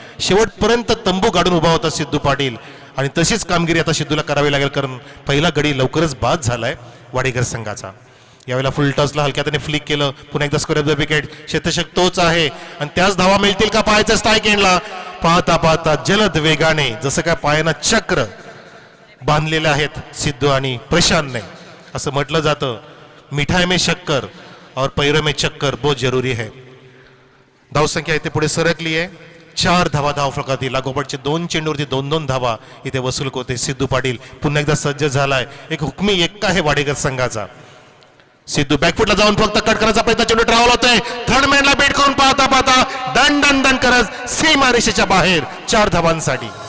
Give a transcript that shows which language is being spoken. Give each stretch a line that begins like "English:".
Marathi: शेवटपर्यंत तंबू काढून उभा होता सिद्धू पाटील आणि तशीच कामगिरी आता सिद्धूला करावी लागेल, कारण पहिला गडी लवकरच बाद झालाय वाडेकर संघाचा. यावेळेला फुल टचला हलक्या त्याने फ्लिक केलं. पुन्हा एकदा स्क्वेअर ऑफ द विकेट, शतशक तोच आहे आणि त्याच धावा मिळतील का पाहायचं स्ट्राईक एंडला. पाहता पाहता जलद वेगाने, जसं काय पायानं चक्र बांधलेले आहेत सिद्धू आणि प्रशांतने. असं म्हटलं जातं,
Hindi: मिठाई में शक्कर और पैरों में चक्कर बहुत जरूरी है.
Marathi: धावसंख्या इथे पुढे सरकली आहे. 4 धावा धाव फलकातील लागोपाठचे 2 चेंडूवरती 2-2 धावा इथे वसूल होते. सिद्धू पाटील पुन्हा एकदा सज्ज झालाय. एक हुकमी एक्का आहे वाडेकर संघाचा. सिद्धू बॅकफुटला जाऊन फक्त कट करायचा प्रयत्न, चेंडू ट्रॅव्हल होतोय. थर्ड मॅनला बेट करून पाहता पाहता दन दन दन करत सीमा रेषेच्या बाहेर 4 धावांसाठी.